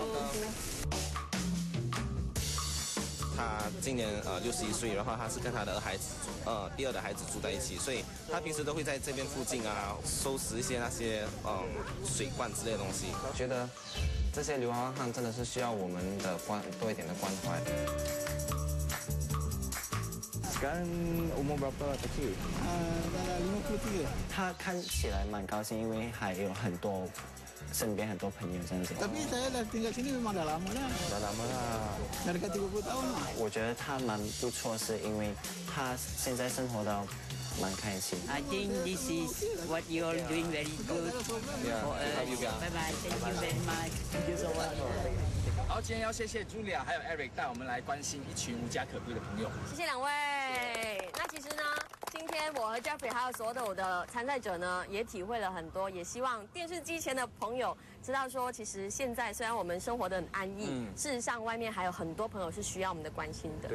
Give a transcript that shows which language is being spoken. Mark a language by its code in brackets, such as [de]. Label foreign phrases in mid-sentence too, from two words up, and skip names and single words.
[zh] 他今年61岁，然后他是跟他的第二的孩子住在一起，所以他平时都会在这边附近收拾一些那些水罐之类的东西。觉得这些流浪汉真的是需要我们的多一点的关怀。 [ms] Sekarang umur berapa kecil? 53. [zh] 他看起来蛮高兴，因为还有身边很多朋友这样子。 [ms] Tapi saya dah tinggal sini memang dah lama dah. Dah lama lah. Dah dekat 30 tahun lah. [zh] 我觉得他蛮不错，是因为他现在生活到蛮开心。 [en] I think this is what you are doing very good. Yeah. Bye bye. Thank you very much. Thank you so much. [zh] 好，今天要谢谢 Julia 还有 Eric 带我们来关心一群无家可归的朋友。谢谢两位。那其实呢，今天我和 Jeffrey 还有所有的我的参赛者呢，也体会了很多，也希望电视机前的朋友知道说，其实现在虽然我们生活得很安逸，事实上外面还有很多朋友是需要我们的关心的。